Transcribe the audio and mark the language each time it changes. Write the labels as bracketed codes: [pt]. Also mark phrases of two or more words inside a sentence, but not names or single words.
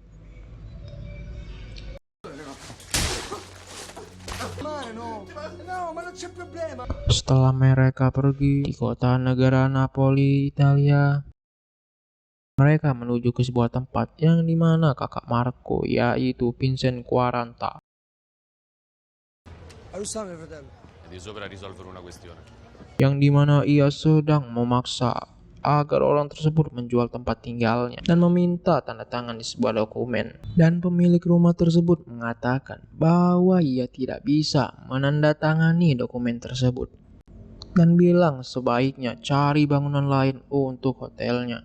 [id] Setelah mereka pergi di kota negara Napoli, Italia, mereka menuju ke sebuah tempat yang dimana kakak Marco, yaitu Vincent Quaranta, [it] Di sopra risolvere una questione. [id] yang dimana ia sedang memaksa agar orang tersebut menjual tempat tinggalnya dan meminta tanda tangan di sebuah dokumen. Dan pemilik rumah tersebut mengatakan bahwa ia tidak bisa menandatangani dokumen tersebut dan bilang sebaiknya cari bangunan lain untuk hotelnya.